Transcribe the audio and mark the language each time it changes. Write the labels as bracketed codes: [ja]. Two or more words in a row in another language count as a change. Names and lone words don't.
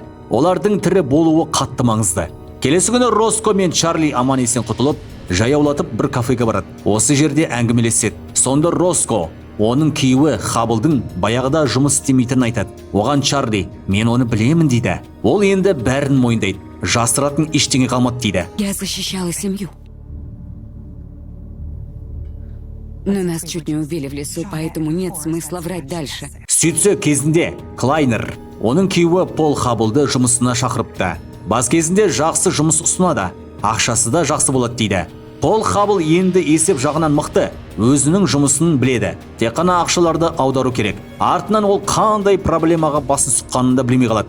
[kk] Олардың тірі болуы қатты маңызды. Келесі күні Роско мен Чарли аман есен құтылып, жаяулатып бір кафеге барады. Осы жерде әңгімелеседі. Сонда Роско оның күйеуі Хабылдың баяғыда жұмыс істемейтінін айтады. Оған Чарли, мен оны білемін дейді. Ол енді бәрін мойындайды. Жасыратын ештеңе қалмады дейді. [ru] Я защищала семью. Но нас чуть не убили в лесу, поэтому нет смысла врать дальше. [kk] Сөйтсе кезінде Клайнер оның күйеуі Пол Хабылды жұмысына шақырыпты. Бас кезінде жақсы жұмыс ұсынады, ақшасы да жақсы болады дейді. Пол Хабыл енді есеп жағынан мықты, өзінің жұмысын біледі. Тек қана ақшаларды аудару керек. Артынан ол қандай проблемаға басын сұққанын да білмей қалады.